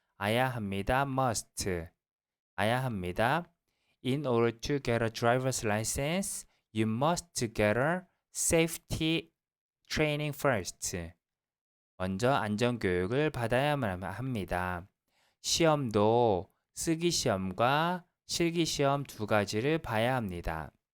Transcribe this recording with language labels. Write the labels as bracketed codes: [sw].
[ko] 아야 합니다, must, 아야 합니다. [en] In order to get a driver's license, you must get a safety training first. [ko] 먼저 안전교육을 받아야만 합니다. 시험도 쓰기시험과 실기시험 두 가지를 봐야 합니다.